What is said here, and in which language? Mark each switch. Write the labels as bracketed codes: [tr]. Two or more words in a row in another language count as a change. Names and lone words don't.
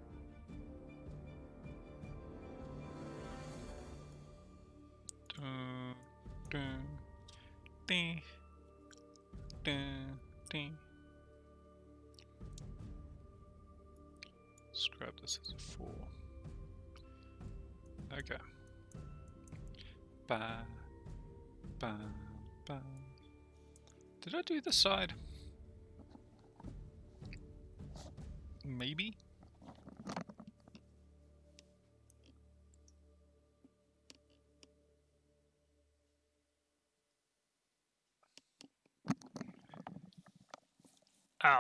[en] Let's grab this as a 4. Okay. Ba, ba, ba. Did I do the side? Maybe? Ow.